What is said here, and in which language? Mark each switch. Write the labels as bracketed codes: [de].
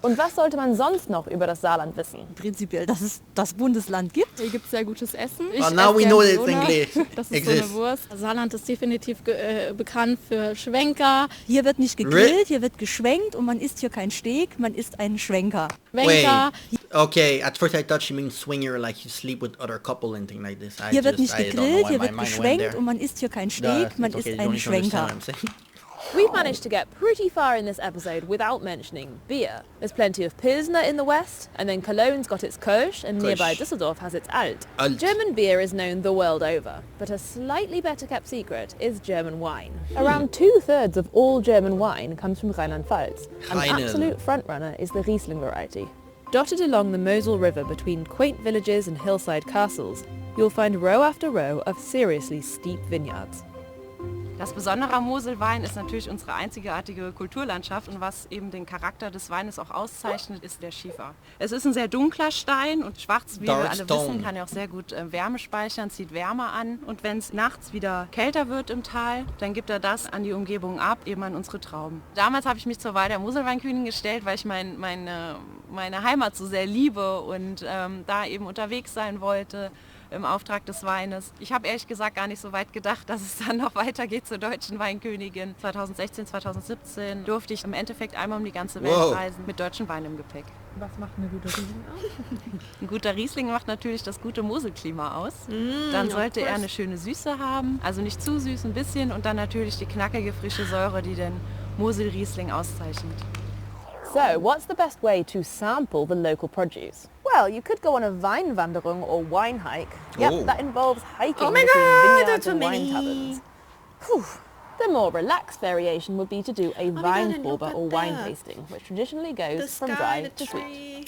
[de] Und was sollte man sonst noch über das Saarland wissen? Prinzipiell, dass es das Bundesland gibt. Hier gibt es sehr gutes Essen. [en] Now we know it's English. [de] Das ist so eine Wurst. Saarland ist definitiv bekannt für Schwenker. Hier wird nicht gegrillt, hier wird geschwenkt und man isst hier kein Steak, man isst einen Schwenker. Schwenker. [en] Okay, at first I thought she means swinger, like you sleep with other couple and things like this. [de] Hier wird nicht gegrillt, hier wird geschwenkt und man isst hier kein Steak, man isst einen Schwenker. [en] We've managed to get pretty far in this episode without mentioning beer. There's plenty of Pilsner in the west, and then Cologne's got its Kölsch, and nearby Düsseldorf has its Alt. German beer is known the world over, but a slightly better kept secret is German wine. Around 2/3 of all German wine comes from Rheinland-Pfalz. An absolute frontrunner is the Riesling variety. Dotted along the Mosel River between quaint villages and hillside castles, you'll find row after row of seriously steep vineyards. [de] Das Besondere am Moselwein ist natürlich unsere einzigartige Kulturlandschaft und was eben den Charakter des Weines auch auszeichnet, ist der Schiefer. Es ist ein sehr dunkler Stein und schwarz, wie wir alle wissen, kann ja auch sehr gut Wärme speichern, zieht Wärme an und wenn es nachts wieder kälter wird im Tal, dann gibt er das an die Umgebung ab, eben an unsere Trauben. Damals habe ich mich zur Wahl der Moselweinkönigin gestellt, weil ich meine Heimat so sehr liebe und da eben unterwegs sein wollte im Auftrag des Weines. Ich habe ehrlich gesagt gar nicht so weit gedacht, dass es dann noch weitergeht zur deutschen Weinkönigin. 2016, 2017 durfte ich im Endeffekt einmal um die ganze Welt reisen mit deutschem Wein im Gepäck. Was macht eine gute Riesling aus? Ein guter Riesling macht natürlich das gute Moselklima aus. Dann sollte er eine schöne Süße haben, also nicht zu süß, ein bisschen und dann natürlich die knackige frische Säure, die den Moselriesling auszeichnet. [en] So, what's the best way to sample the local produce? Well, you could go on a Weinwanderung or wine hike. Yep, that involves hiking between vineyards and wine taverns. The more relaxed variation would be to do a Weinprobe or wine tasting, which traditionally goes from dry to sweet.